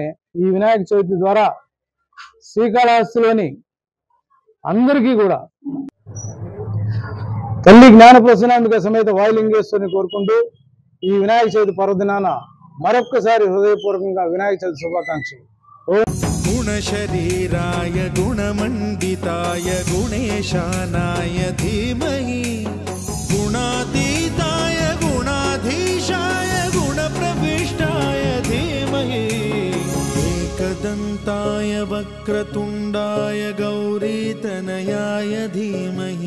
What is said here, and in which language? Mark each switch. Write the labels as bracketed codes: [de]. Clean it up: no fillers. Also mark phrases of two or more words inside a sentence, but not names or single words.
[te] ఈ వినాయక చవితి ద్వారా శ్రీకాళహస్తిలోని అందరికీ కూడా తల్లి జ్ఞానప్రసన్నాంబిక సమేత వాయులింగేశ్వరిని కోరుకుంటూ ఈ వినాయక చవితి పర్వదినాన మరొక్కసారి హృదయపూర్వకంగా వినాయక చవితి శుభాకాంక్షలు. [sa] गुणशरीराय गुणमण्डिताय गुणेशानाय धीमहि। गुणातीताय गुणाधीशाय गुणप्रविष्टाय धीमहि। एकदन्ताय वक्रतुण्डाय गौरीतनयाय धीमहि।